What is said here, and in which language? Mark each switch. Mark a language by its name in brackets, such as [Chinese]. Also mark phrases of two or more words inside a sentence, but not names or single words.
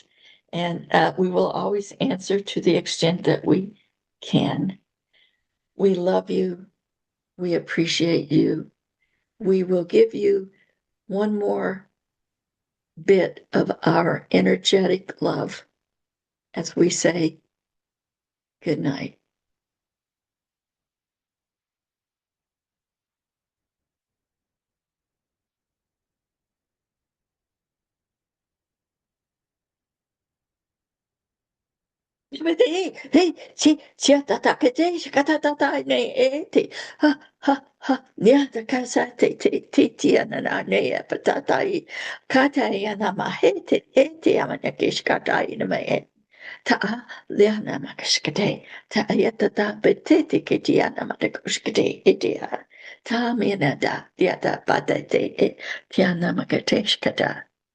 [English] And we will always answer to the extent that we can. We love you. We appreciate you. We will give you one more bit of our energetic love as we say good night. Hey, hey, chi ta ta ke te kata ta ta ne e te ha ha ha nia ta ka sa te ana na ne e patata I kata I ana ma he te e te ama ne ke skata I na me e ta a le ana ma ke skate ta ia ta ta pe te ke te ana ma te skate e te a ta me na da ia ta pa te e te ana ma ke te skata